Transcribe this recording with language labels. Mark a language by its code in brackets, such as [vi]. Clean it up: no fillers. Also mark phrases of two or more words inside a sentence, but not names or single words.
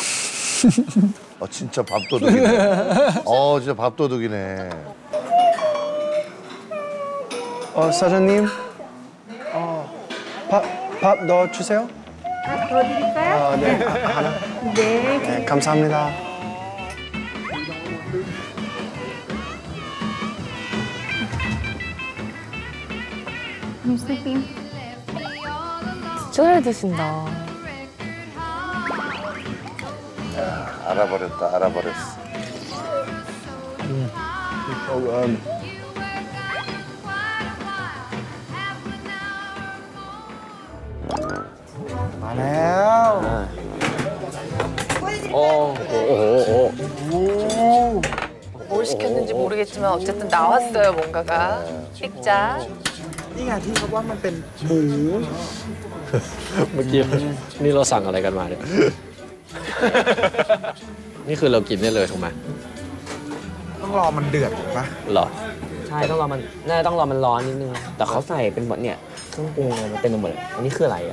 [ko] 진짜 밥도둑이네. 진짜 밥도둑이네. 사장님. 밥 넣어주세요. 더 드릴까요? 네. 하나. 네. 네, 감사합니다. [en] You sleeping? [ko] 진짜 잘 드신다. 알아버렸어. [th] มาแล้ว [ko] 뭘 시켰는지 모르겠지만 어쨌든 나왔어요, 뭔가가. 픽자. [th] นี่ไงที่เขาว่ามันเป็นหมู เมื่อกี้นี่เราสั่งอะไรกันมาเนี่ย นี่คือเรากินได้เลยถูกไหม ต้องรอมันเดือดถูกปะ หรอ ใช่ต้องรอมันน่าจะต้องรอมันร้อนนิดนึงแต่เขาใส่เป็นแบบเนี่ยเครื่องปรุงอะไรมาเต็มไปหมดเลยอันนี้คืออะไรอ่ะ